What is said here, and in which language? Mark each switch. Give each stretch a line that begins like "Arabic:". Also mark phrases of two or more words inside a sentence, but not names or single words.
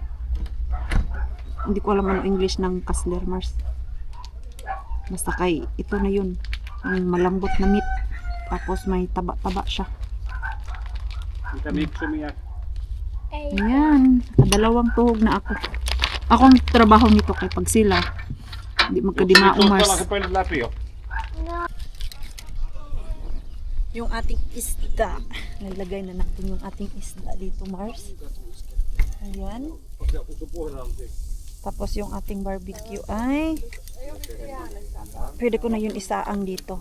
Filipino: Hindi ko alam ano English ng kasler, Mars. Basta kay ito na yun. Yung malambot na meat. Tapos may taba-taba siya.
Finnish: Mitä miksumia? Ei.
Filipino: Ayan. Nakadalawang tuhog na ako. Ako ang trabaho nito kay pag sila. Hindi magkadimao,
Finnish: Pelaa
Filipino: Mars.
Finnish: se peli läpi jo.
Filipino: Yung ating isda. Nilagay na natin yung ating isda dito, Mars. Ayan. Tapos yung ating barbecue ay pwede ko na yun isaang dito.